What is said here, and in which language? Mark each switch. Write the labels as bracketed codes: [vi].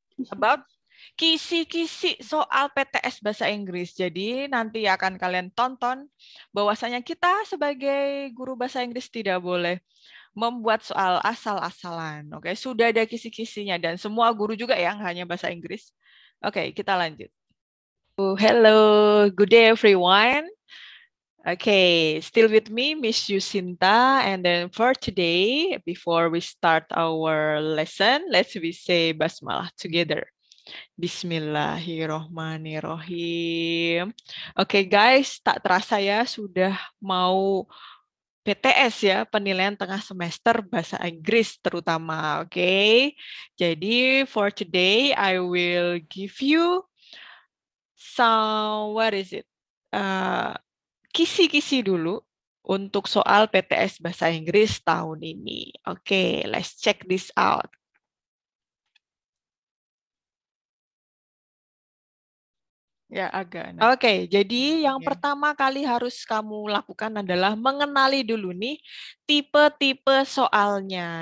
[id] About kisi-kisi soal PTS Bahasa Inggris. Jadi nanti akan kalian tonton bahwasanya kita sebagai guru bahasa Inggris tidak boleh membuat soal asal-asalan. Oke, sudah ada kisi-kisinya dan semua guru juga yang hanya bahasa Inggris. Oke, kita lanjut. [en] Hello, good day everyone. Okay, still with me, Miss Yusinta. And then for today, before we start our lesson, let's we say basmalah together. [ar] Bismillahirrohmanirrohim. [id] Oke guys, tak terasa ya sudah mau PTS ya, penilaian tengah semester bahasa Inggris terutama. Oke, jadi [en] for today I will give you some, what is it? [id] Kisi-kisi dulu untuk soal PTS bahasa Inggris tahun ini. [en] Oke, let's check this out. [id] Ya, agak. Oke, jadi yang pertama kali harus kamu lakukan adalah mengenali dulu nih tipe-tipe soalnya.